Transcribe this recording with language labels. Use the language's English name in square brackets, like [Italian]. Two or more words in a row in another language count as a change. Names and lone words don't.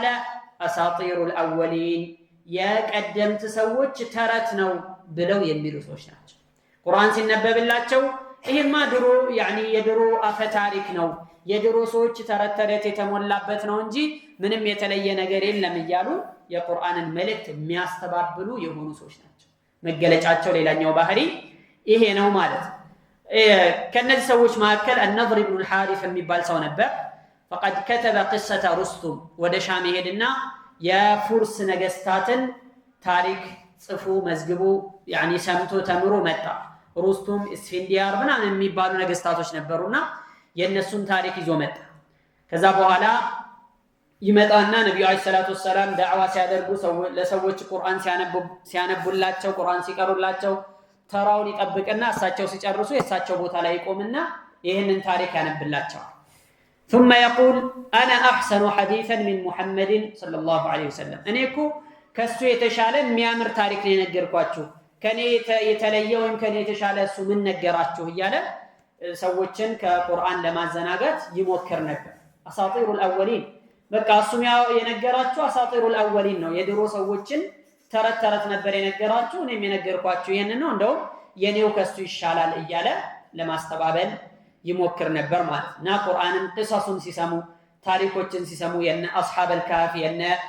[Arabic] أساطير الأولين [Amharic] የቀደምት ሰዎች ተረት ነው ብለው የሚሉ ሰዎች ናቸው። ቁርአን ሲነበብላቸው ይሄማ ድሮ የድሮ አፈ ታሪክ ነው የድሮ ሰዎች ተረት ተረት የተሞላበት ነው እንጂ ምንም የተለየ ነገር የለም እያሉ የቁርአንን መልእክት የሚያስተባብሉ የሆኑ ሰዎች ናቸው። መገለጫቸው ሌላኛው ባህሪ ይሄ ነው ማለት ነው። ከነዚህ ሰዎች መካከል النضر بن الحارث የሚባል ሰው ነበር። [Arabic] فقد كتب قصة رستم [Amharic] ወደ ሻም ሄድና የፉርስ ነገስታትን ታሪክ ጽፎ መዝግቦ ሰምቶ ተምሮ መጣ። ሩስቱም እስፊንዲያር ምናምን የሚባሉ ነገስታቶች ነበሩና የነሱን ታሪክ ይዞ መጣ። ከዛ በኋላ ይመጣና ነብዩ [Arabic] عليه الصلاة والسلام [Amharic] ዳዕዋ ሲያደርጉ ለሰዎች ቁርአን ሲያነቡላቸው ቁርአን ሲቀሩላቸው ተራውን ይጠብቅና እሳቸው ሲጨርሱ የእሳቸው ቦታ ላይ ይቆምና ይህንን ታሪክ ያነብላቸዋል። [Arabic] ثم يقول انا احسن حديثا من محمد صلى الله عليه وسلم [Amharic] እኔ እኮ ከሱ የተሻለ የሚያምር ታሪክ ነው የነገርኳችሁ ከኔ የተለየ ወይም ከኔ የተሻለ እሱ ምን ነገራችሁ እያለ ሰዎችን ከቁርአን ለማዘናጋት ይሞክር ነበር። [Arabic] أساطير الأولين [Amharic] በቃ እሱም የነገራችሁ [Arabic] أساطير الأولين [Amharic] ነው የድሮ ሰዎችን ተረት ተረት ነበር የነገራችሁ እኔም የነገርኳችሁ ይሄንን ነው እንደውም የኔው ከሱ ይሻላል እያለ ለማስተባበል ይሞክር ነበር ማለት እና ቁርአንን ቅصصን ሲሰሙ ታሪኮችን ሲሰሙ የነ [Arabic] أصحاب الكهف [Amharic] የነ